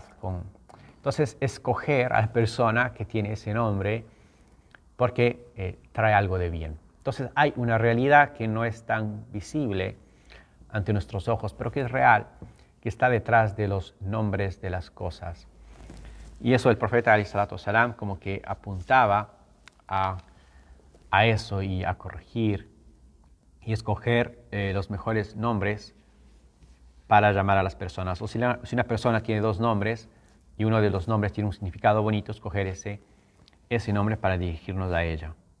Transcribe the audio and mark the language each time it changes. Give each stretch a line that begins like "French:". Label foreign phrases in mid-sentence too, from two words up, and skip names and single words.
Spanish: Entonces, escoger a la persona que tiene ese nombre porque trae algo de bien. Entonces, hay una realidad que no es tan visible ante nuestros ojos, pero que es real, que está detrás de los nombres de las cosas. Y eso el profeta
Arabic: عليه الصلاة والسلام
Spanish: como que apuntaba a eso y a corregir y escoger los mejores nombres para llamar a las personas. O si una persona tiene dos nombres y uno de los nombres tiene un significado bonito, escoger ese nombre para dirigirnos a ella.